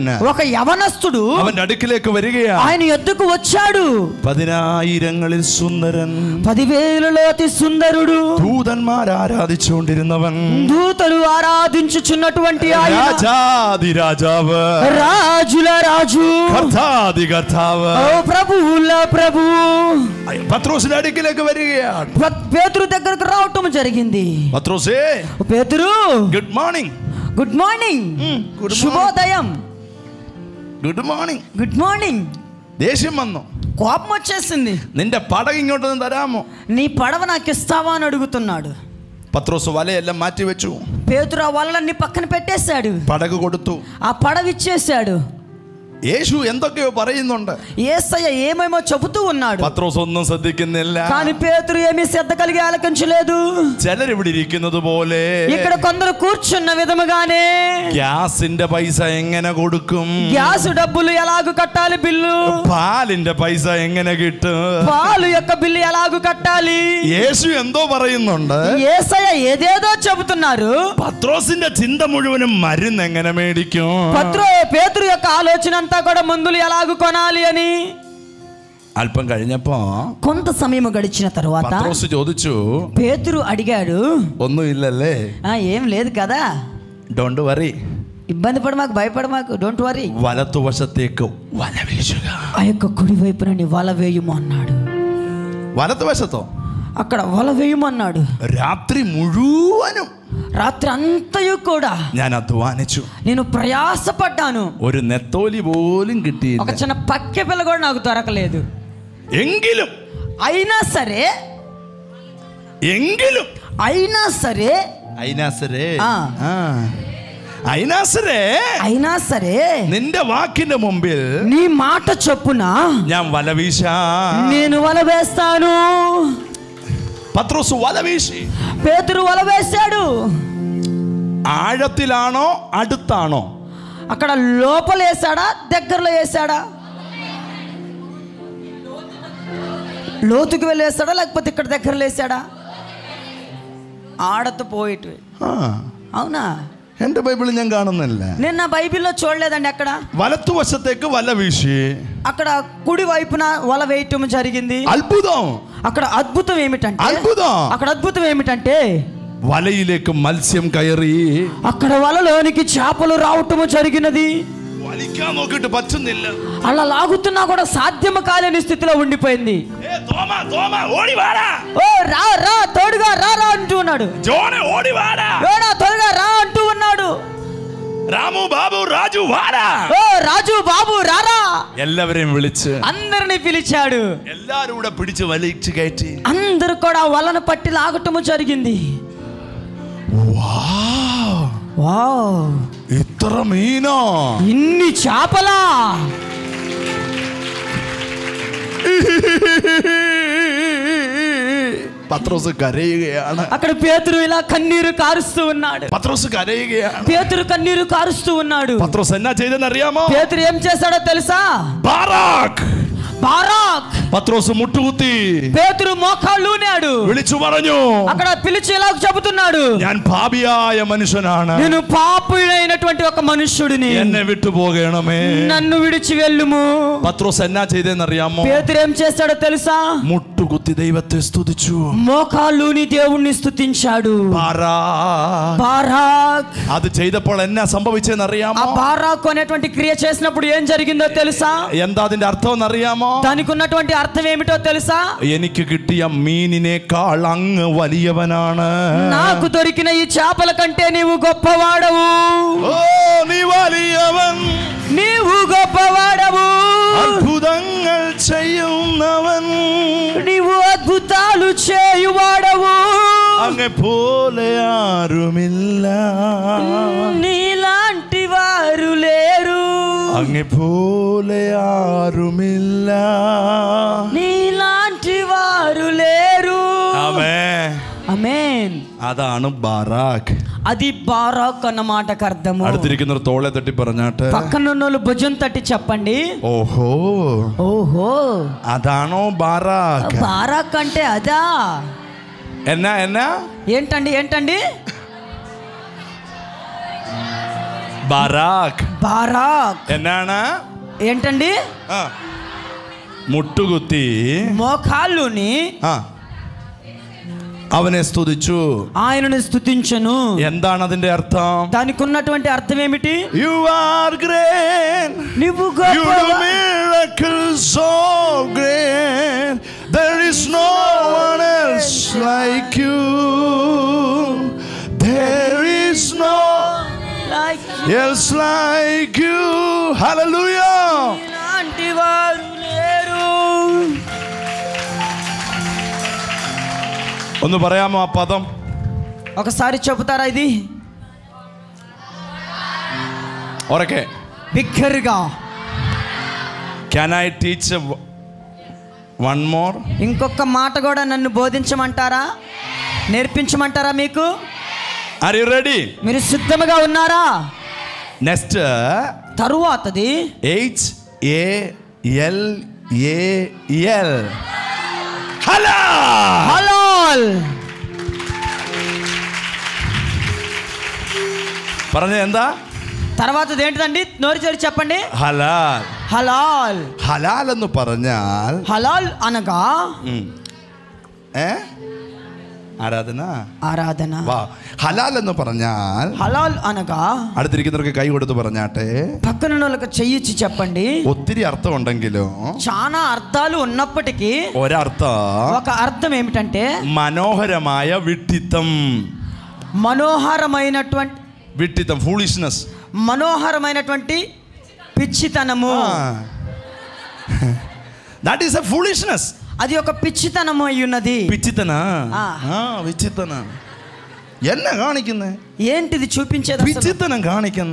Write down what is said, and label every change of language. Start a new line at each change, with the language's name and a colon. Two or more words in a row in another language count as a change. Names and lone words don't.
Telugu: ఒక యవనస్తుడు
Malayalam: അവന്റെ അടുക്കിലേക്ക് വരികയാണ്.
Telugu: ఆయన ఎద్దుకు వచ్చాడు.
Malayalam: 10,000ങ്ങളിൽ സുന്ദരൻ,
Telugu: 10,000లో అతి సుందరుడు,
Malayalam: ദൂതന്മാർ ആരാധിച്ചുകൊണ്ടിരുന്നവൻ,
Telugu: దూతలు ఆరాధించుచున్నటువంటి ఆయన,
Malayalam: രാജാധിരാജാവ്,
Telugu: రాజుల రాజు,
Malayalam: കർത്താധി കർത്താവ്,
Telugu: ప్రభువుల ప్రభువు
Malayalam: പത്രോസിന്റെ അടുക്കിലേക്ക് വരികയാണ്.
Telugu: పేతురు దగ్గరకు రావటం జరిగింది.
Malayalam: പത്രോസേ,
Telugu: పేతురు,
English: good morning. good morning, శుభోదయం. good morning. good morning.
Malayalam: ദേഷ്യം വന്നു.
Telugu: కోపం వచ్చేసింది.
Malayalam: നിന്റെ പടക ഇങ്ങോട്ടൊന്ന് തരാമോ?
Telugu: నీ పడవ నాకు ఇస్తావా అని అడుగుతున్నాడు.
Malayalam: പത്രോസ് വലയെല്ലാം മാറ്റി വെച്ചു.
Telugu: పేతురు ఆ వలలన్నీ పక్కన పెట్టేశాడు.
Malayalam: പടക കൊടുത്തു.
Telugu: ఆ పడవ ఇచ్చేశాడు.
Malayalam: യേശു എന്തൊക്കെയോ പറയുന്നുണ്ട്.
Telugu: యేసయ్య ఏమేమో చెబుతూ ఉన్నాడు.
Malayalam: പത്രോസ് ഒന്നും ശ്രദ്ധിക്കുന്നില്ല.
Telugu: కానీ పేతురు ఏమీ శ్రద్ధ కలిగి ఆలకించలేదు.
Malayalam: ചിലർ ഇവിടെ ഇരിക്കുന്നത് പോലെ
Telugu: ఇక్కడ కొందరు కూర్చున్న విధముగానే
Malayalam: ഗ്യാസിന്റെ പൈസ എങ്ങനെ കൊടുക്കും?
Telugu: గ్యాస్ డబ్బులు ఎలాగు కట్టాలి? బిల్లు.
Malayalam: പാലിന്റെ പൈസ എങ്ങനെ കിട്ടും?
Telugu: పాలు యొక్క బిల్లు ఎలాగు కట్టాలి?
Malayalam: യേശു എന്തോ പറയുന്നുണ്ട്.
Telugu: యేసయ్య ఏదేదో చెబుతున్నారు.
Malayalam: പത്രോസിന്റെ ചിന്ത മുഴുവനും മരുന്ന് എങ്ങനെ മേടിക്കും?
Telugu: పేతురు యొక్క ఆలోచన అంతా కూడా మందులు ఎలాగు కొనాలి అని.
Malayalam: അല്പം കഴിഞ്ഞപ്പോ
Telugu: కొంత సమయం గడిచిన తర్వాత
Malayalam: പത്രോസ് ചോദിച്ചു,
Telugu: పేతురు అడిగాడు,
Malayalam: ഒന്നുമില്ലല്ലേ?
Telugu: ఏం లేదు కదా,
English: don't worry,
Telugu: ఇబ్బంది పడ మాకు, భయపడ మాకు,
English: don't worry,
Malayalam: വലത്തുവശത്തേക്ക് വല വീശുക.
Telugu: ఆ యొక్క కుడి వైపున నీ వల వేయము అన్నాడు.
Malayalam: വലത്തുവശത്തോ?
Telugu: అక్కడ వల వేయమన్నాడు.
Malayalam: രാത്രി മുഴുവനും,
Telugu: రాత్రి అంతయు కూడా
Malayalam: ഞാൻ അധ്വാനിച്ചു.
Telugu: నేను ప్రయాసపడ్డాను.
Malayalam: ഒരു നെത്തോലി പോലും കിട്ടിയില്ല.
Telugu: ఒక చిన్న పక్కె పిల్ల కూడా నాకు దొరకలేదు.
Malayalam: എങ്കിലും
Telugu: అయినా సరే
Malayalam: നിന്റെ വാക്കിന്റെ മുമ്പിൽ
Telugu: నీ మాట చొప్పున
Malayalam: ഞാൻ വല വീശാ,
Telugu: నేను వల వేస్తాను.
Malayalam: പത്രോസ് വല വീശി.
Telugu: పేతురు వల వేశాడు.
Malayalam: ആഴത്തിലാണോ അടുത്താണോ?
Telugu: అక్కడ లోపల వేసాడా, దగ్గరలో వేసాడా? లోతుకు వెళ్ళి వేసాడా, లేకపోతే ఇక్కడ దగ్గరలో వేసాడా? ఆడతో పోయిటు. అవునా?
Malayalam: എന്റെ ബൈബിളിൽ ഞാൻ കാണുന്നില്ല.
Telugu: నేను నా బైబిల్లో చూడలేదండి. అక్కడ
Malayalam: വലത്തുവശത്തേക്ക് വല വീശി,
Telugu: అక్కడ కుడి వైపున వల వేయటం జరిగింది.
Malayalam: അത്ഭുതം.
Telugu: అక్కడ అద్భుతం ఏమిటంటే
Malayalam: വലയിലേക്ക് മത്സ്യം കയറി.
Telugu: అక్కడ వలలోనికి చేపలు రావటము జరిగినది.
Malayalam: വലിക്കാൻ നോക്കിട്ട് പറ്റുന്നില്ല.
Telugu: అలా లాగుతున్నా కూడా సాధ్యము కాలేని స్థితిలో ఉండిపోయింది. ఓ రా రా, తోడుగా రా రా అంటూ ఉన్నాడు. యోనా త్వరగా రా అంటూ ఉన్నాడు. రాము బాబు రాజు వారా, ఓ రాజు బాబు రారా,
Malayalam: എല്ലാവരെയും വിളിച്ച്
Telugu: అందరిని పిలిచాడు.
Malayalam: എല്ലാരും കൂടെ പിടിച്ച് വലിച്ചു കയറ്റി
Telugu: అందరూ కూడా వలను పట్టి లాగటము జరిగింది. వావ్,
Malayalam: ഇത്ര മീനോ,
Telugu: ఇన్ని చేపలా.
Malayalam: പത്രോസ് കരയുകയാണ്.
Telugu: అక్కడ పేతురు ఇలా కన్నీరు కారుస్తూ ఉన్నాడు.
Malayalam: പത്രോസ് കരയുകയാണ്.
Telugu: పేతురు కన్నీరు కారుస్తూ ఉన్నాడు.
Malayalam: പത്രോസ് എന്നാ ചെയ്തെന്ന് അറിയാമോ?
Telugu: పేతురు ఏం చేశాడో తెలుసా?
Malayalam: ബാറാക്ക്
Telugu: బారాక్.
Malayalam: പത്രോസ് മുട്ടുകുത്തി
Telugu: పేతురు మోకాళ్ళూనాడు.
Malayalam: വിളിച്ചു പറഞ്ഞു,
Telugu: అక్కడ పిలిచి ఇలా చెబుతున్నాడు,
Malayalam: ഞാൻ പാപിയായ മനുഷ്യനാണ്,
Telugu: నేను పాపుడైనటువంటి ఒక మనుష్యుడిని,
Malayalam: എന്നെ വിട്ടുപോകണമേ.
Telugu: నన్ను విడిచి వెళ్ళుము.
Malayalam: പത്രോസ് എന്നാ ചെയ്തെന്ന് അറിയാമോ?
Telugu: పేతురు ఏం చేశాడో తెలుసా?
Malayalam: മുട്ടുകുത്തി ദൈവത്തെ സ്തുതിച്ചു.
Telugu: మోకాళ్ళూని దేవుణ్ణి స్తుతించాడు. బారాక్.
Malayalam: അത് ചെയ്തപ്പോൾ എന്നാ സംഭവിച്ചെന്ന് ఆ അറിയാമോ?
Telugu: బారాక్ అనేటువంటి క్రియ చేసినప్పుడు ఏం జరిగిందో తెలుసా?
Malayalam: എന്താ അതിന്റെ അർത്ഥം എന്ന് അറിയാമോ?
Telugu: దానికి ఉన్నటువంటి అర్థం ఏమిటో తెలుసా?
Malayalam: എനിക്ക് കിട്ടിയ മീനിനേക്കാൾ അങ്ങ് വലിയവനാണ്.
Telugu: నాకు దొరికిన ఈ చేపల కంటే నీవు గొప్పవాడవు.
Malayalam: ഓ നീ വലിയവൻ,
Telugu: నీవు గొప్పవాడవు.
Malayalam: അത്ഭുതങ്ങൾ ചെയ്യുന്നവൻ,
Telugu: నీవు అద్భుతాలు చేయువాడవు.
Malayalam: അങ്ങെ പോലെ ആരുമില്ല,
Telugu: నీలాంటి వారు లేరు.
Malayalam: അങ്ങെ പോലെ ആരുമില്ല,
Telugu: నీలాంటి వారు లేరు.
Malayalam: ആമേൻ.
Telugu: ఆమేన్.
Malayalam: അതാണ് ബാറാക്ക്.
Telugu: అది బారాక్ అన్న మాటకు అర్థము.
Malayalam: അടുത്തിരിക്കുന്നവർ തോളെ തട്ടി പറഞ്ഞാട്ട്
Telugu: పక్కనున్నోళ్ళు భుజం తట్టి చెప్పండి,
Malayalam: ഓഹോ
Telugu: ఓహో
Malayalam: അതാണോ ബാറാക്ക്?
Telugu: బారాక్ అంటే అదా?
Malayalam: എന്നാ എന്നാ
Telugu: ఏంటండి ఏంటండి?
Malayalam: ബാറാക്ക്
Telugu: బారాక్
Malayalam: എന്നാണ്?
Telugu: ఏంటండి?
Malayalam: ആ, മുട്ടുകുത്തി
Telugu: మోకాళ్ళుని
Malayalam: ആ അവനെ സ്തുതിച്ചു.
Telugu: ఆయనను స్తుతించెను.
Malayalam: എന്താണ് അതിന്റെ അർത്ഥം?
Telugu: దానికి ఉన్నటువంటి అర్థం ఏమిటి?
English: You are great,
Telugu: నువ్వు
English: you do
Telugu: గొప్ప.
English: miracles so great, there is no one else like you, there is no else like you. Hallelujah.
Telugu: ఇలాంటి వారు లేరు.
Malayalam: ഒന്ന് പറയാമോ ആ പദം?
Telugu: ఒకసారి చెబుతారా ఇది
Malayalam: ഉറക്കെ?
Telugu: బిగ్గరగా.
English: Can I teach one more?
Telugu: ఇంకొక మాట కూడా నన్ను బోధించమంటారా, నేర్పించమంటారా? మీకు
English: Are you ready?
Telugu: మీరు సిద్ధంగా ఉన్నారా?
English: Next,
Telugu: తరువాతది HALAL.
Malayalam: ഹലാൽ.
Telugu: హలాల్.
Malayalam: പറഞ്ഞ എന്താ?
Telugu: తర్వాతది ఏంటిదండి? నోరు తెరిచి చెప్పండి.
Malayalam: ഹലാൽ.
Telugu: హలాల్.
Malayalam: ഹലാൽ എന്ന് പറഞ്ഞാൽ
Telugu: హలాల్ అనగా
Malayalam: ആരാധന.
Telugu: ఆరాధన.
Malayalam: വാ. ഹലാൽ എന്ന് പറഞ്ഞാൽ,
Telugu: హలాల్ అనగా,
Malayalam: അടുത്തിരിക്കുന്നവർക്ക് കൈ കൊടുത്ത് പറഞ്ഞാട്ടെ,
Telugu: పక్కన వాళ్ళకి చెయ్యిచ్చి చెప్పండి.
Malayalam: ഒത്തിരി അർത്ഥം ഉണ്ടെങ്കിലും
Telugu: చాలా అర్థాలు ఉన్నప్పటికీ
Malayalam: ഒരർത്ഥം
Telugu: ఒక అర్థం ఏమిటంటే
Malayalam: മനോഹരമായ വിഡ്ഢിത്തം.
Telugu: మనోహరమైనటువంటి
Malayalam: വിഡ്ഢിത്തം, ഫൂളിഷ്നെസ്.
Telugu: మనోహరమైనటువంటి పిచ్చితనము.
English: that is a foolishness.
Telugu: అది ఒక పిచ్చితనము అయి ఉన్నది. പിച്ചിത്തന. ആ.
Malayalam: പിച്ചിത്തന എന്നെ കാണിക്കുന്നേ?
Telugu: ఏంటిది చూపించేది? అసలు
Malayalam: പിച്ചിത്തനം കാണിക്കുന്ന.